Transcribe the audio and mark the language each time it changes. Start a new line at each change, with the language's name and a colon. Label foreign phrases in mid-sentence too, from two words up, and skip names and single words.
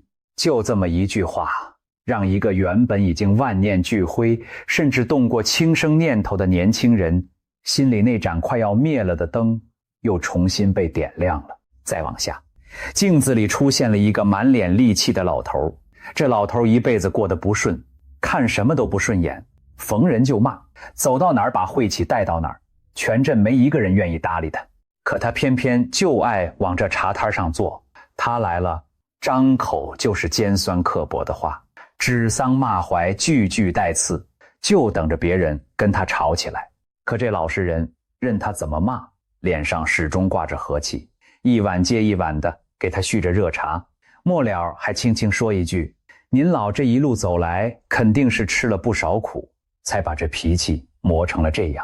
Chinese: 就這麼一句話，讓一個原本已經萬念俱灰，甚至动過轻生念頭的年輕人，心裡那盞快要滅了的燈又重新被點亮了。再往下，鏡子裡出現了一個滿臉戾氣的老頭。這老頭一輩子過得不順，看什麼都不順眼，逢人就骂，走到哪兒把晦氣帶到哪兒，全鎮沒一個人願意搭理他。可他偏偏就愛往這茶攤上坐，他来了，張口就是尖酸刻薄的話，指桑罵槐，句句帶刺，就等着別人跟他吵起來。可這老實人任他怎麼罵，臉上始終掛着和氣，一碗接一碗的給他續着熱茶，末了還輕輕說一句，您老這一路走來肯定是吃了不少苦，才把這脾氣磨成了这樣。